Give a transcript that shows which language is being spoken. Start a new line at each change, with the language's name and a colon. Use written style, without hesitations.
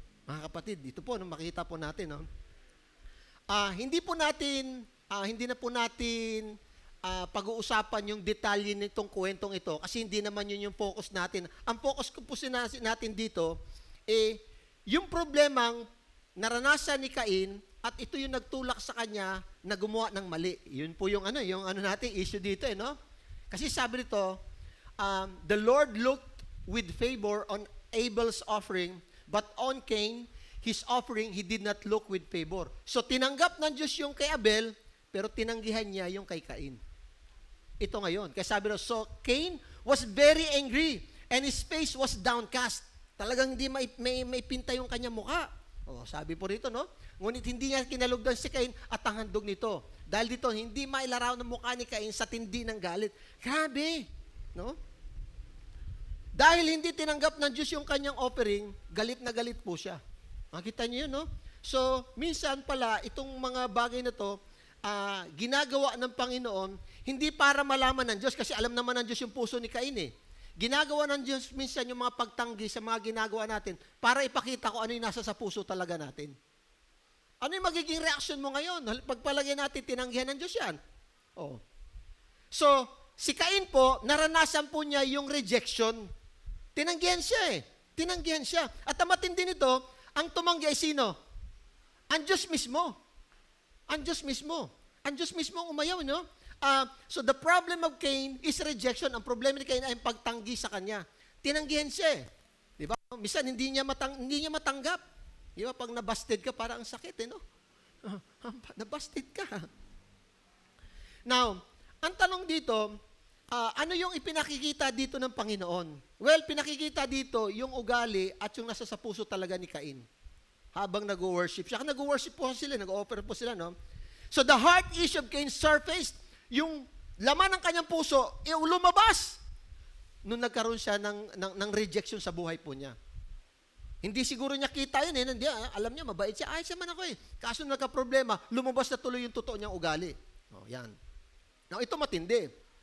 Filipino: Mga kapatid, dito po, makikita po natin, no? Hindi na po natin pag-uusapan yung detalye nitong kwentong ito kasi hindi naman yun yung focus natin. Ang focus ko po natin dito, yung problemang naranasan ni Cain at ito yung nagtulak sa kanya na gumawa ng mali. Yun po yung natin issue dito, no? Kasi sabi nito,
English: the Lord looked with favor on Abel's offering, but on Cain, his offering, he did not look with favor.
Filipino: So, tinanggap ng Diyos yung kay Abel, pero tinanggihan niya yung kay Cain. Ito ngayon. Kaya sabi ro,
English: so Cain was very angry, and his face was downcast.
Filipino: Talagang hindi may pinta yung kanyang mukha. Sabi po rito, no? Ngunit hindi niya kinalugdan si Cain at ang handog nito. Dahil dito, hindi mailaraw ng mukha ni Cain sa tindi ng galit. Grabe! No? Dahil hindi tinanggap ng Diyos yung kanyang offering, galit na galit po siya. Makita niyo yun, no? So, minsan pala, itong mga bagay na to, ginagawa ng Panginoon, hindi para malaman ng Diyos, kasi alam naman ng Diyos yung puso ni Cain eh. Ginagawa ng Diyos minsan yung mga pagtanggi sa mga ginagawa natin para ipakita ko ano yung nasa sa puso talaga natin. Ano yung magiging reaction mo ngayon? Pagpalagay natin, tinanggihan ng Diyos yan. So, si Cain po, naranasan po niya yung rejection. Tinanggihan siya eh. Tinanggihan siya. At ang matindi nito, ang tumanggi ay sino? Ang Diyos mismo. Ang Diyos mismo. Ang Diyos mismo ang umayaw, no?
English: So the problem of Cain is rejection.
Filipino: Ang problema ni Cain ay pagtanggi sa kanya. Tinanggihan siya eh. Di ba? Minsan hindi niya matanggap. Di ba? Pag nabasted ka, parang ang sakit eh, no? Nabasted ka. Now, ang tanong dito, ano yung ipinakikita dito ng Panginoon? Well, pinakikita dito yung ugali at yung nasa sa puso talaga ni Cain. Habang nag-worship siya. Nag-worship po sila, nag-offer po sila, no?
English: So the heart issue of Cain surfaced.
Filipino: Yung laman ng kanyang puso, lumabas. Nung nagkaroon siya ng rejection sa buhay po niya. Hindi siguro niya kita yun eh. Hindi, alam niya, mabait siya. Ayos naman ako eh. Kaso nagka-problema, lumabas na tuloy yung totoo niyang ugali. Yan. Now, ito matindi.